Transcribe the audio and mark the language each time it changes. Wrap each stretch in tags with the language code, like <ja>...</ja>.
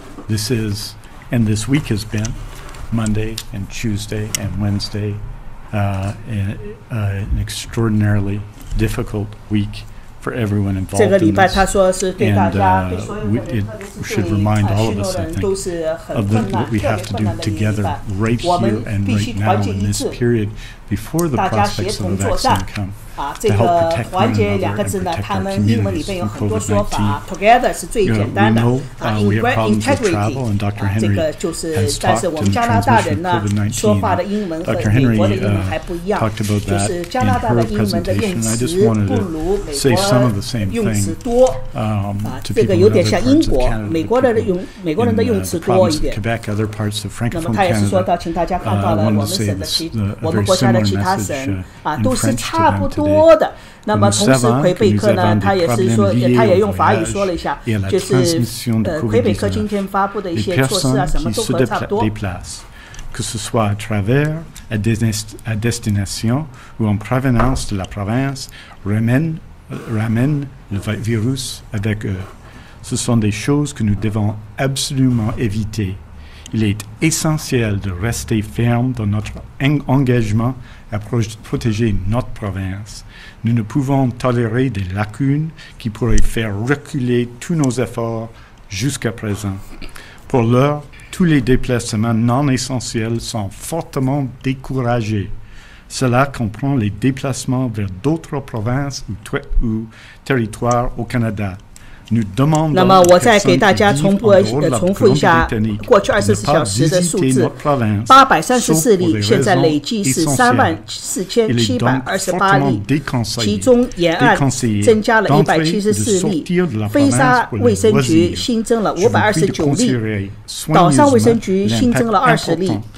<en>This week has been Monday and Tuesday and Wednesday, an extraordinarily difficult week for everyone involved in this. And it should remind all of us, I think, of what we have to do together right here and right now in this period before the prospects of a vaccine come.</en> <zh>这个团结2个字呢，他们英文里边有很多说法 ，together 是最简单的integrity 这个就是，但是我们加拿大人呢说话的英文和美国的英文还不一样，就是加拿大的英文的用词不如美国用词多这个有点像英国，美国人的用词多一点。那么他也是说到，请大家看到了我们省的我们国家的其他省都是差不多。的，那么同时魁北克呢，他也是说，他也用法语说了一下，就是魁北克今天发布的一些措施什么都和差不多。</zh> <fr>Que ce soit à travers, à destination ou en provenance de la province, ramène le virus avec eux. Ce sont des choses que nous devons absolument éviter. Il est essentiel de rester ferme dans notre engagement à protéger notre province. Nous ne pouvons tolérer des lacunes qui pourraient faire reculer tous nos efforts jusqu'à présent. Pour l'heure, tous les déplacements non essentiels sont fortement découragés. Cela comprend les déplacements vers d'autres provinces ou territoires au Canada.</fr> <zh>那么我再给大家重复一下过去24小时的数字，834例，现在累计是34728例，其中沿岸增加了174例，飞沙卫生局新增了529例，岛上卫生局新增了20例。</zh>